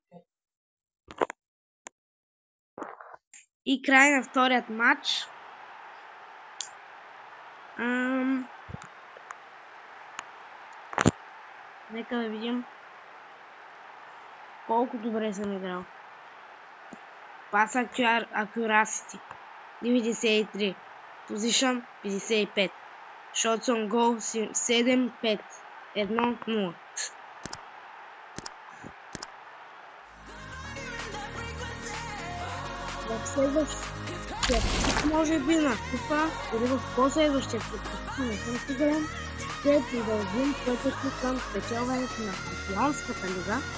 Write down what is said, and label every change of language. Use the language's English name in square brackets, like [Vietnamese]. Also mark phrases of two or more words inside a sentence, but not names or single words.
[Bulgarian] И край на вторият матч. Нека да видим колко добре съм играл. [English] Pass accuracy 93. Position 55. Shots on goal 7-5. 1-0. [Bulgarian] В следващия може би на купа или в последващия път, не съм сигурен, ще продължим пътето към спечелването на Шампионската лига.